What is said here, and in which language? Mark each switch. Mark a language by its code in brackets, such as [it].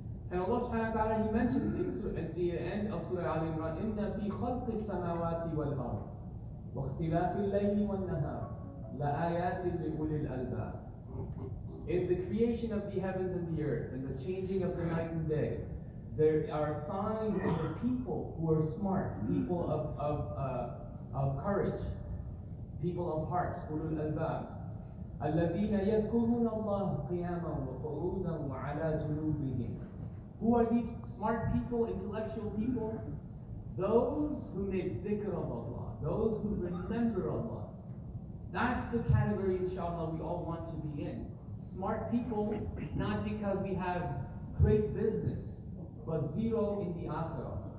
[en] And Allah subhanahu wa ta'ala, He mentions at the end of Surah Al-Imran, [ar] إِنَّ فِي خَلْقِ السَّمَاوَاتِ وَالْأَرْضِ وَاخْتِلَافِ اللَّيْلِ وَالنَّهَارِ لَآيَاتٍ لِأُولِي الْأَلْبَابِ. [en] In the creation of the heavens and the earth, and the changing of the night and day, there are signs for people who are smart, people of courage, people of hearts, [ar] أولو الألباب. الذين يذكرون الله قياما وقعودا وعلى جنوبهم. [en] Who are these smart people, intellectual people? Those who make dhikr of Allah, those who remember Allah. That's the category, inshallah, we all want to be in. Smart people, not because we have great business, but zero in the akhirah.